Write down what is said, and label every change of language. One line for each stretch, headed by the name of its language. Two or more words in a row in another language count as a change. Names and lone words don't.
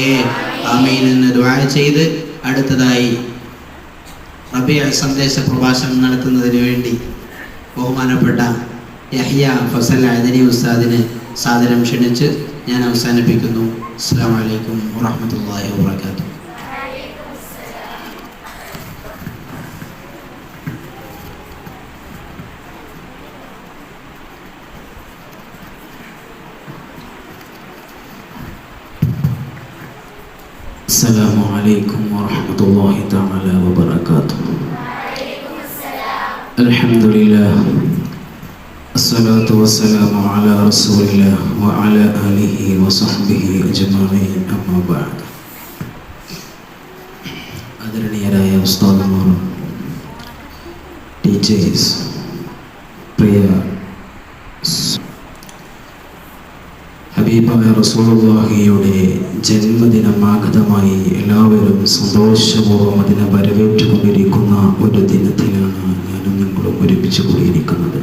Malayalam: ആമീൻ എന്ന് ദുആ ചെയ്ത് അടുത്തതായി റബീഅ സന്ദേശ പ്രഭാഷണം നടത്തുന്നതിന് വേണ്ടി ബഹുമാനപ്പെട്ട യഹ്യ ഫസൽ അദനി ഉസ്താദിനെ സാദരം ക്ഷണിച്ച് ഞാൻ അവസാനിപ്പിക്കുന്നു.
Arabic: السلام عليكم ورحمة الله وبركاته. السلام عليكم ورحمة الله تعالى وبركاته. الحمد لله الصلاة والسلام على رسول الله وعلى آله وصحبه أجمعين أما بعد.
Malayalam: ആദരണീയരായ ഉസ്താദുമാർ, ടീച്ചേഴ്സ്, പ്രിയ ഹബീബായ റസൂലുള്ളാഹിയുടെ ജന്മദിനം ആഗതമായി എല്ലാവരും സന്തോഷപൂർവ്വം അതിനെ വരവേറ്റുകൊണ്ടിരിക്കുന്ന ഒരു ദിനത്തിലാണ് ഞാനും നിങ്ങളും ഒരുമിച്ച് കൂടിയിരിക്കുന്നത്.